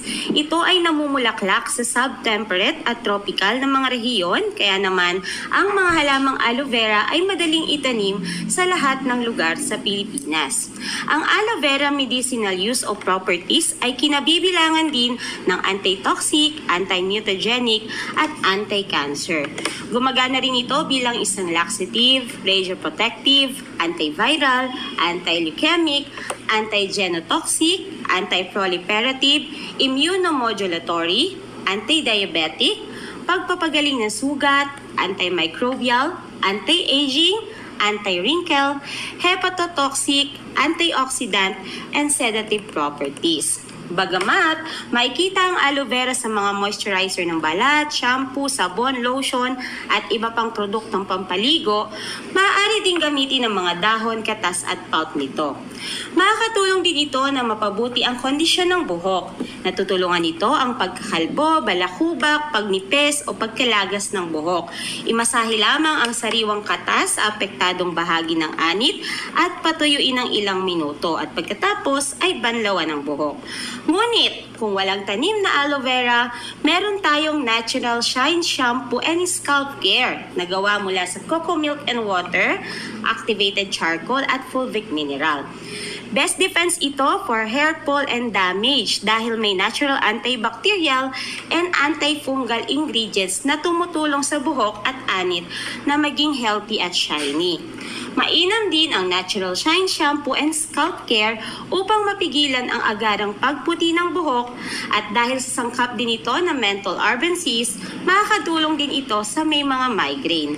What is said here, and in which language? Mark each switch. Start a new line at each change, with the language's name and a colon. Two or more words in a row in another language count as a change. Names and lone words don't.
Filipino: Ito ay namumulaklak sa subtemperate at tropical na mga rehiyon, kaya naman ang mga halamang aloe vera ay madaling itanim sa lahat ng lugar sa Pilipinas. Ang aloe vera
English: medicinal use
Filipino: o properties ay kinabibilangan din ng
English: anti-toxic, anti-mutagenic
Filipino: at anti-cancer. Gumagana rin ito bilang isang
English: laxative, pleasure protective, antiviral, anti-leukemic, anti-genotoxic, anti-proliferative, immunomodulatory, anti-diabetic,
Filipino: pagpapagaling ng sugat,
English: antimicrobial, anti-aging, anti-wrinkle, hepatotoxic, antioxidant, and sedative properties.
Filipino: Bagamat, makikita ang aloe vera sa mga moisturizer ng balat, shampoo, sabon, lotion, at iba pang produktong pampaligo, maaari din gamitin ng mga dahon, katas at pulp nito. Makakatulong din ito na mapabuti ang kondisyon ng buhok. Natutulungan ito ang pagkakalbo, balakubak, pagnipis o pagkalagas ng buhok. Imasahe lamang ang sariwang katas sa apektadong bahagi ng anit at patuyuin ng ilang minuto at pagkatapos ay banlawan ng buhok. Ngunit, kung walang tanim na aloe vera, meron tayong Natural Shine Shampoo and Scalp Care na gawa mula sa
English: cocoa milk and water, activated charcoal
Filipino: at
English: fulvic mineral. Best defense
Filipino: ito
English: for hair fall and damage
Filipino: dahil may
English: natural antibacterial and antifungal ingredients
Filipino: na tumutulong sa buhok at anit na maging healthy at shiny. Mainam din ang Natural Shine Shampoo and Scalp Care upang mapigilan ang agarang pagputi ng buhok at dahil sa sangkap din ito na menthol RBNCs, makakatulong din ito sa may mga migraine.